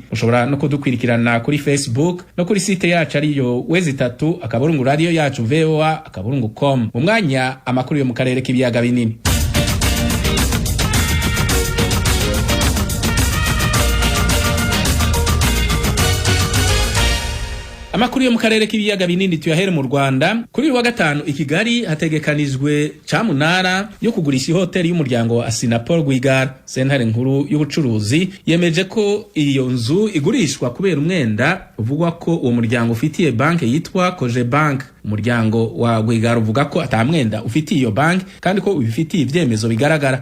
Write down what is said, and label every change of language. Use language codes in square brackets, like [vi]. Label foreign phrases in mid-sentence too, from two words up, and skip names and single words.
[rn] Ushobora no kudukwirikirana kuri Facebook no kuri site yacu ariyo wezi3 radio yacu voa.com. Mu mwanya amakuru yo mu karere k'ibiyaga binini. Amakuru yo mu karere k'ibiyaga binini tuyahere mu Rwanda. Kuri wa gatanu i Kigali hategekanijwe cyamunara yo kugurisha hoteli y'umuryango wa Asinapol Rwigara. Sentare nkuru y'ubucuruzi yemeje ko iyo nzu igurishwa kubera umwenda uvugwa ko uwo muryango ufitiye banke yitwa Koje Bank. Umuryango wa Rwigara uvuga ko atamwenda ufitiye iyo banki kandi ko ubifitiye ivyemezo bigaragara.